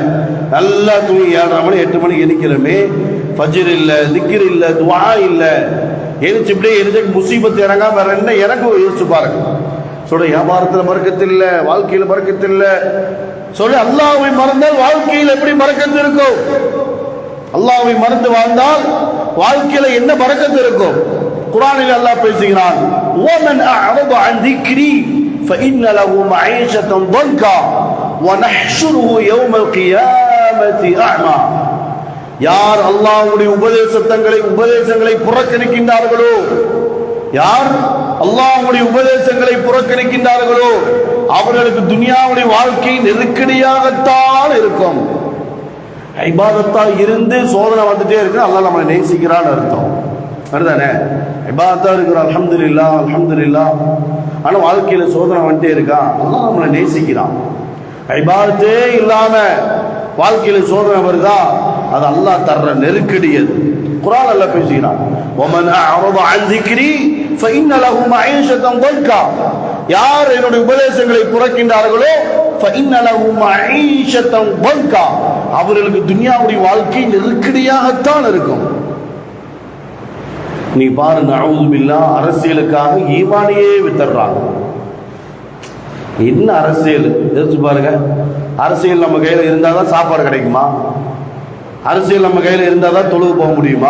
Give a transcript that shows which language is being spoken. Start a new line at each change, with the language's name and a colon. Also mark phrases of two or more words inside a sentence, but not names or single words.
Tamil: நல்லா தூங்கி 7:30 மணி 8 மணிக்கு எண்ணிக்கிறோமே, ஃபஜ்ர் இல்ல, திக்ர் இல்ல, துஆ இல்ல, எரிச்சு இப்படியே எரிஞ்சு முசீபத்து இறங்காம வேற என்ன இறங்கும்? யோசிச்சு பாருங்க. சொல்ற வியாபாரத்துல பரக்கத்து இல்ல, வாழ்க்கையில பரக்கத்து இல்ல. சொல்ல அல்லாஹ்வை மறந்தால் வாழ்க்கையில் எப்படி பரக்கத்து இருக்கும்? அல்லாஹ்வை மறந்து வாழ்ந்தால் வாழ்க்கையில என்ன பரக்கத்து இருக்கும்? குர்ஆனில் அல்லாஹ் பேசுகிறான்,
Arabic: وَمَنْ أَعْرَضَ عَنْ ذِكْرِي فَإِنَّ لَهُ مَعِيشَةً ضَنكًا وَنَحْشُرُهُ يَوْمَ الْقِيَامَةِ أَعْمَى.
Tamil: யார் அல்லாஹ்வுடைய உபதேசங்களை புறக்கணிக்கின்றார்களோ, யார் அல்லாஹ்வுடைய உபதேசங்களை புறக்கணிக்கின்றார்களோ அவர்களுக்கு துனியாவுடைய வாழ்க்கை நெருக்கடியாகத்தான் இருக்கும். இபாதத்தா இருந்து சோதனை வந்துட்டே இருக்கு, அல்லாஹ் நம்மளை நேசிக்கிறான்னு அர்த்தம். அதுதானே? இபாதத்தா இருக்கிற
Arabic: الحمد لله الحمد لله,
Tamil: ஆனா வாழ்க்கையில சோதனை வந்துட்டே இருக்கா, அல்லாஹ் நம்மளை நேசிக்கிறான். இபாதத்தே இல்லாம வாழ்க்கையில சோதனை வருதா, அது அல்லாஹ் தர்ற நெருக்கடி. அது குர்ஆன் அல்லாஹ் பேசுகிறான்,
Arabic: وَمَنْ أَعْرَضَ عَنْ ذِكْرِي فَإِنَّ لَهُ مَعِيشَةً ضَنكًا.
Tamil: யார் என்னுடைய உபதேசங்களை புறக்கின்றார்களோ
Arabic: فَإِنَّ لَهُ مَعِيشَةً ضَنكًا,
Tamil: அவர்களுக்கு துனியாவுடைய வாழ்க்கை நெருக்கடியாகத்தான் இருக்கும். நீ பாரு,
Arabic: نعوذ بالله,
Tamil: அரசியலுக்காக ஈமானியே வித்தர்றாங்க. என்ன அரசியல் யோசிச்சு பாருங்க. அரசியல் நம்ம கையில இருந்தாதான் சாப்பாடு கிடைக்குமா? அரசியல் நம்ம கையில இருந்தாதான் தொழுது போக முடியுமா?